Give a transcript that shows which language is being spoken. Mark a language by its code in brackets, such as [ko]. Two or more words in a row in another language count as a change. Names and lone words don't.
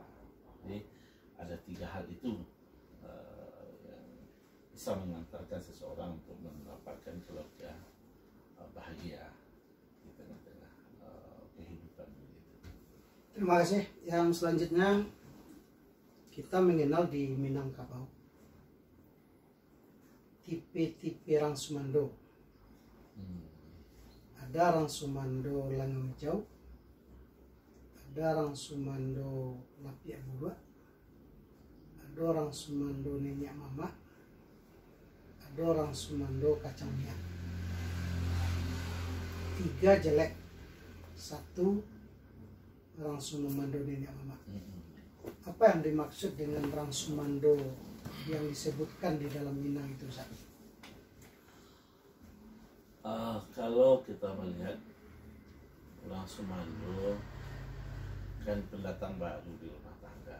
[id] Jadi ada 3 hal itu yang bisa mengantarkan seseorang untuk mendapatkan keluarga bahagia di tengah-tengah kehidupan begitu. Terima kasih. Yang selanjutnya kita mengenal di Minangkabau tipe-tipe Rang Sumando. Ada Rang Sumando Langit Hijau, ada Rang Sumando Lapia Bulu, ada Rang Sumando Nenek Mama, ada Rang Sumando Kacang Miang. 3 jelek, 1 Rang Sumando Nenek Mama. Apa yang dimaksud dengan Rang Sumando yang disebutkan di dalam Minang itu, Ustaz? Kalau kita melihat Rang Sumando kan pendatang baru di rumah tangga.